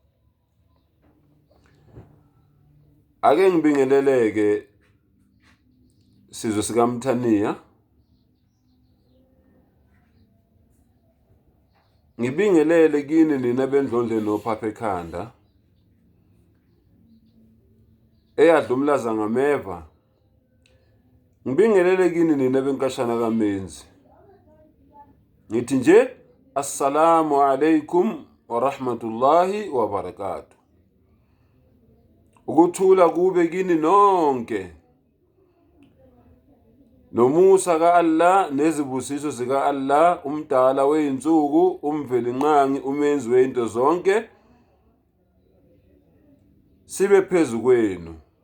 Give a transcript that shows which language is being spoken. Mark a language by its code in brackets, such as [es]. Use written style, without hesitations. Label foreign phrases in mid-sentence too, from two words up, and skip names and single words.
[zu] Ake ngibingelele-ke sizwe sikaMthaniya. Ngibingelele kini nina bendlondle nophapha ekhanda eyadla umlaza ngameva. Ngibingelele kini nina benkashana kaMenzi. Ngithi nje [ar] السلام عليكم ورحمة الله وبركاته. [zu] Ukuthula kube kini nonke. Nomusa ka-Allah nezibusiso zika-Allah, umdala weyinsuku, umvelinqangi, umenzi weinto zonke, sibe phezu kwenu.